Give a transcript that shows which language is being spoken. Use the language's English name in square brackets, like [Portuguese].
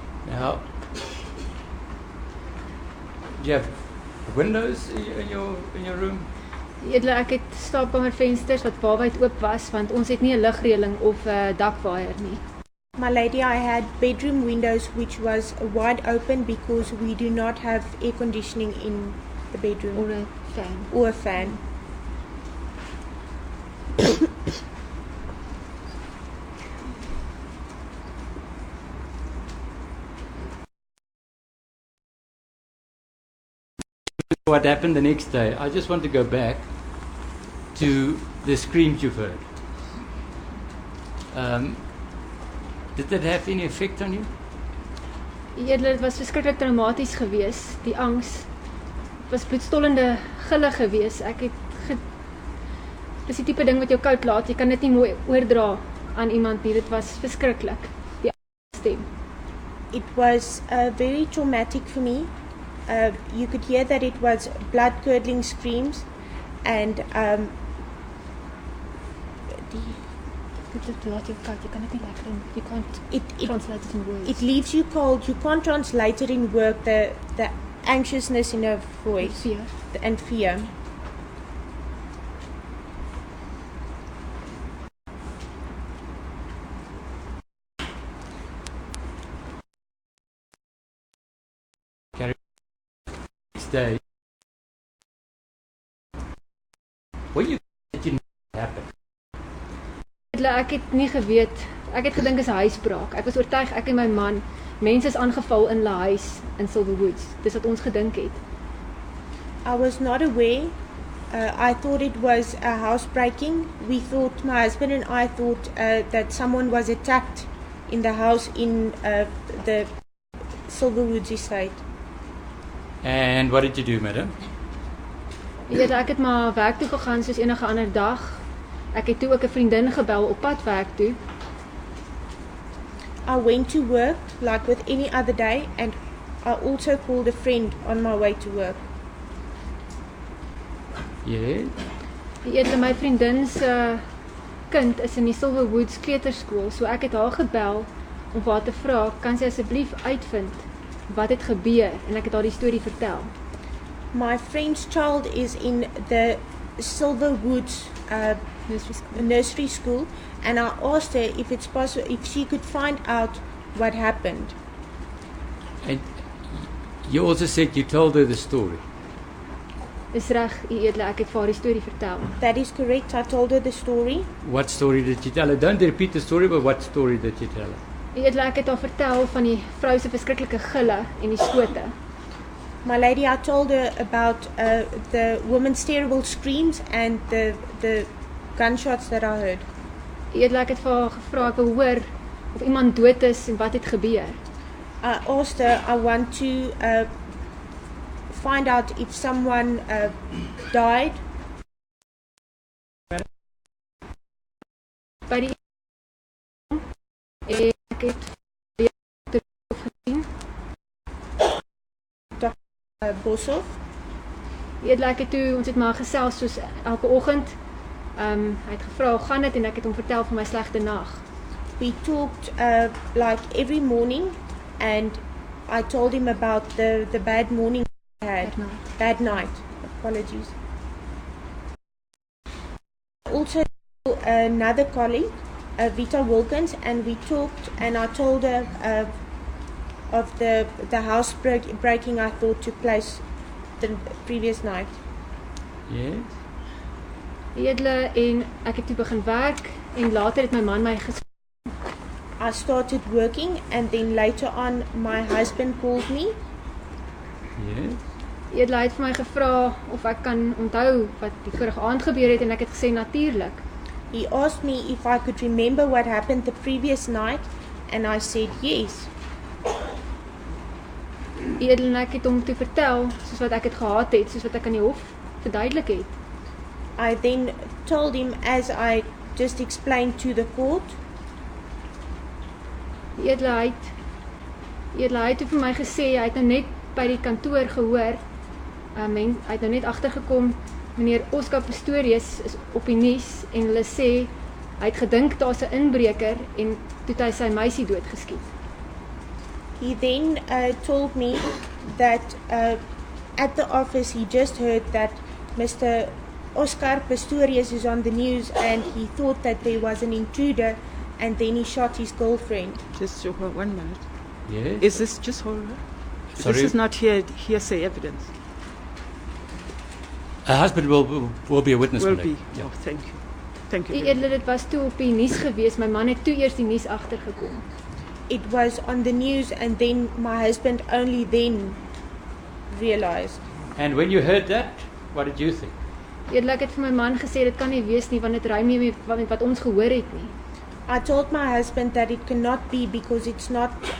[English] Now, do you have windows in your room? [Afrikaans] Die edele, ek het slaapkamervensters wat waarwyd oop was want ons het nie 'n ligreëling of 'n dakwaaier nie. [English] My lady, I had bedroom windows which was wide open because we do not have air conditioning in the bedroom [Afrikaans] Or 'n fan. [English] or a fan. What happened the next day? I just want to go back to the screams you've heard. Did that have any effect on you? [Afrikaans] Die edele, dit was verskriklik traumaties geweest. Die angs was bloedstollende gille geweest. Dis die tipe ding wat jou koud laat. Jy kan dit nie mooi oordra aan iemand nie. Dit was verskriklik. Die stem. [English] It was very traumatic for me. You could hear that it was blood-curdling screams, and [Afrikaans] Dit laat jou koud. Jy kan dit nie lekker doen. [English] You can't translate it in words. it leaves you cold. You can't translate it in words. The anxiousness in her voice Fear. and fear. next day, what do you think happened? [Afrikaans] Ek het nie geweet, ek het gedink is 'n huisbraak. Ek was oortuig ek en my man, mense is aangeval in hulle huis in Silverwoods. Dis wat ons gedink het. [English] I was not aware. I thought it was a housebreaking. We thought, my husband and I thought that someone was attacked in the house in the Silverwoods estate. And what did you do, madam? [Afrikaans] Ek het maar werk toe gegaan soos enige ander dag. Ek het toe ook 'n vriendin gebel op pad werk toe. [English] I went to work like with any other day, and I also called a friend on my way to work. Yes. [Afrikaans] My vriendin se kind is in die Silverwoods kleuterskool, so ek het haar gebel om vir haar te vra, kan sy asseblief uitvind wat het gebeur, en ek het haar die storie vertel. [English] My friend's child is in the Silverwoods nursery school, and I asked her if it's possible, if she could find out what happened. And you also said you told her the story. [Afrikaans] Dis reg, U Edele, ek het vir haar die storie vertel. [English] That is correct. I told her the story. What story did you tell her? Don't repeat the story, but what story did you tell her? [Afrikaans] U Edele, ek het haar vertel van die vrou se verskriklike gille en die skote. [English] My lady, I told her about the woman's terrible screams and the gunshots that I heard. [Afrikaans] U Edele, ek het vir haar gevra, ek wil hoor of iemand dood is en wat het gebeur. [English] I asked her, I want to find out if someone died. [Afrikaans] By die ek het gesien. Boshoff. Ek het toe, ons het maar gesels soos elke oggend. Hy het gevra hoe gaan dit en ek het hom vertel van my slegte nag. [English] We talked like every morning, and I told him about the bad morning I had. Bad night. Apologies. Also another colleague, Vita Wilkins, and we talked, and I told her of the house breaking I thought took place the previous night. Yes. [Afrikaans] Edele, en ek het toe begin werk en later het my man my [English] I started working, and then later on my husband called me. Yes. [Afrikaans] Edele het vir my gevra of ek kan onthou wat die vorige aand gebeur het en ek het gesê natuurlik. [English] He asked me if I could remember what happened the previous night, and I said yes. [Afrikaans] Edele, ek het hom toe vertel soos wat ek het gehad het, soos wat ek aan die hof verduidelik het. [English] I then told him as I just explained to the court. [Afrikaans] Edele het vir my gesê, hy het nou net by die kantoor gehoor, hy het nou net agtergekom, meneer Oscar Pistorius is op die nuus en hulle sê, hy het gedink daar's 'n inbreker en toe het hy sy meisie doodgeskiet. [English] He then told me that at the office he just heard that Mr. Oscar Pistorius is on the news, and he thought that there was an intruder, and then he shot his girlfriend. Just 1 minute. Yes. Is this just hold on? Sorry? This is not hearsay evidence. Her husband will be a witness. Will Malay. be. Yeah. Oh, thank you. Thank you. [Afrikaans] Die Edele, dit was toe op die nuus gewees, my man het toe eers die nuus agtergekom. [English] It was on the news, and then my husband only then realized. And when you heard that, what did you think? [Afrikaans] Edele, ek het vir my man gesê, dit kan nie wees nie, want dit rym nie met wat ons gehoor het nie. [English] I told my husband that it cannot be because it's not.